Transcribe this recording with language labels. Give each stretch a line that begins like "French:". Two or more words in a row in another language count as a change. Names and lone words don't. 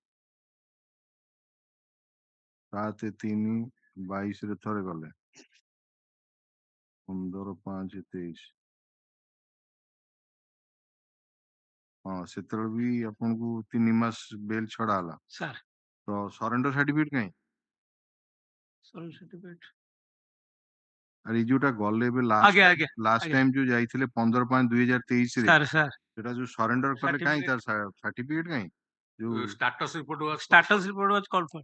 Odia: 7/3/22 ରେ ଥରେ ଗଲେ 15/5/23 ହଁ ସେତେବେଳେ ବି ଆପଣଙ୍କୁ 3 ମାସ ବେଲ୍ ଛଡା ହେଲା Sir, ତ
English: surrender certificate
Odia: କାହିଁ?
English: sorry certificate.
Odia: ଆରେ ଏଇ ଯୋଉଟା ଗଲେ ଏବେ ଆଜ୍ଞା, ଲାଷ୍ଟ ଆଜ୍ଞା। ଟାଇମ ଯୋଉ ଯାଇଥିଲେ 15/5/2023 ରେ Sir, ସେଟା ଯୋଉ ସରେଣ୍ଡର କଲେ କାହିଁ Certificate. ତାର ସାର୍ଟିଫିକେଟ କାହିଁ? ଯୋଉ
English: status report was status report was called for.